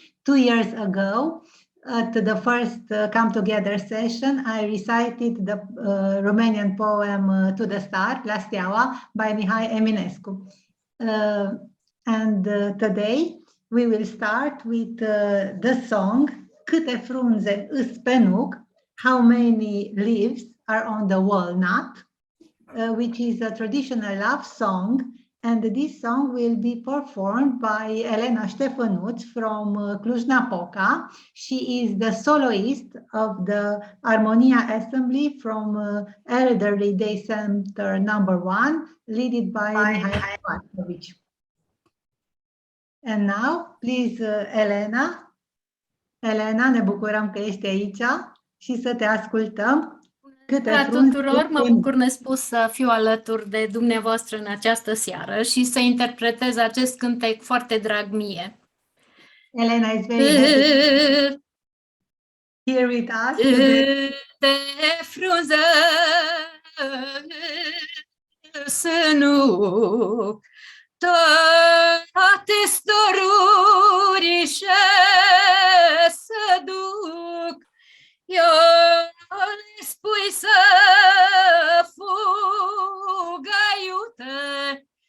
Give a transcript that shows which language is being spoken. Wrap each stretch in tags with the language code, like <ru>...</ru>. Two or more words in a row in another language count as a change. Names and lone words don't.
<en>2 years ago, at the first Come Together session, I recited the Romanian poem To the Star, La Steaua, by Mihai Eminescu. And today we will start with the song Câte frunze îs pe nuc, How Many Leaves Are on the Walnut, which is a traditional love song. And this song will be performed by Elena Ștefănuț from Cluj-Napoca. She is the soloist of the Armonia Assembly from Elderly Day Center #1, led by Mihai Eminescu. And now, please, Elena.</en> <ro>Elena, ne bucurăm că ești aici și să te ascultăm. Bună tuturor, mă bucur nespus să fiu alături de dumneavoastră în această seară și să interpretez acest cântec foarte drag mie.</ro> <en>Elena is very happy here with us.</en> <ro>Câte frunze să nu toate storurișe să duc, eu le spui să fugă iute,</ro>